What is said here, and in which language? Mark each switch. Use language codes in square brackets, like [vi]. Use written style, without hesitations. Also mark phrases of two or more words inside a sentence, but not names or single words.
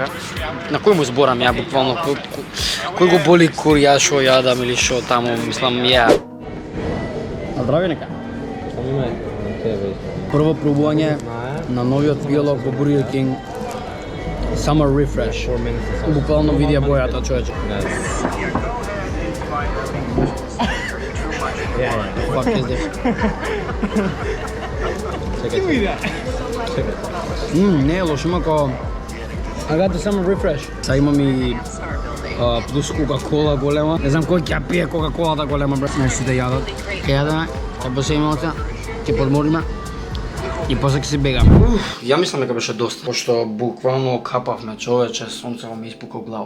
[mk] На кој му зборам ја буквално, кој го боли кур ја шо јадам или шо таму, мислам ја. Здрави нека. Прво пробување на новиот пијалок во Burger King Summer Refresh. Буквално видија бојата, човече. [en] Fuck is this? [mk] Не е лошо, има ко... [en] I got the Summer Refresh. [mk] Сега имам и плюс Кока-Кола голема. Не знам кој ќе пие Кока-Колата голема, брат. Нешто да јадат. Ќе јадеме, ќе посеиме оце, ќе подмориме. И после ќе си бегаме. Ја мислам дека беше доста, пошто буквално капавме, човече, сонцево ми испука глава.